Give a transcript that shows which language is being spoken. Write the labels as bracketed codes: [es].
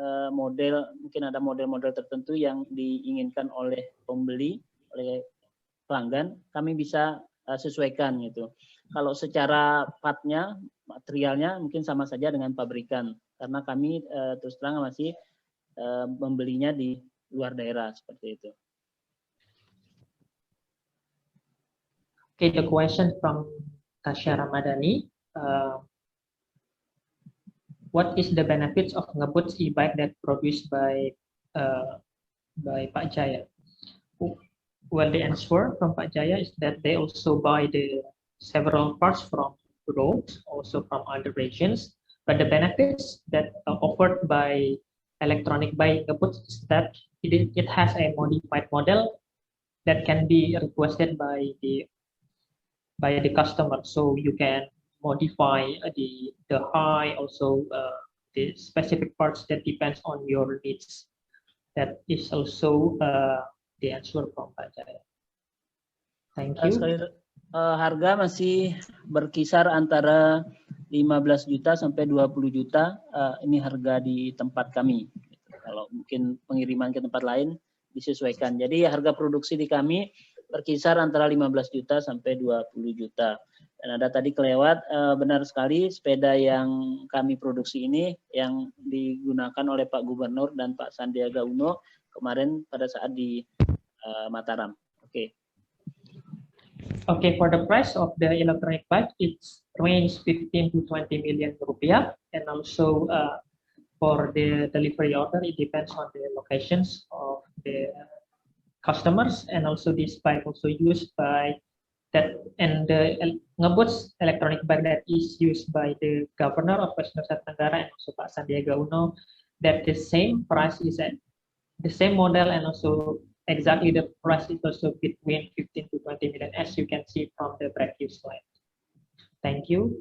[id] Mungkin ada model-model tertentu yang diinginkan oleh pembeli, oleh pelanggan, kami bisa sesuaikan gitu. Kalau secara partnya, materialnya mungkin sama saja dengan pabrikan, karena kami terus terang masih membelinya di luar daerah seperti itu. [en] Okay, the question from Tasya Ramadhani. What is the benefits of ngeboots e-bike that produced by Pak Jaya? Well, the answer from Pak Jaya is that they also buy the several parts from roads, also from other regions. But the benefits that are offered by electronic bike ngeboots is that it has a modified model that can be requested by the customer. So you can modify the height, also the specific parts that depends on your needs. That is also the answer from Pak Jaya. Thank you. [id] Harga masih berkisar antara 15 juta sampai 20 juta. Ini harga di tempat kami. Kalau mungkin pengiriman ke tempat lain disesuaikan. Jadi harga produksi di kami berkisar antara 15 juta sampai 20 juta. Dan ada tadi kelewat, benar sekali sepeda yang kami produksi ini yang digunakan oleh Pak Gubernur dan Pak Sandiaga Uno kemarin pada saat di Mataram. Oke. [en] Okay, for the price of the electronic bike, it's range 15 to 20 million rupiah, and also for the delivery order, it depends on the locations of the customers, and also this bike also used by that, and the ngeboots electronic bike that is used by the governor of West Nusa Tenggara and also Pak Sandiaga Uno, that the same price is at the same model, and also exactly the price is also between 15 to 20 million, as you can see from the previous slide. Thank you.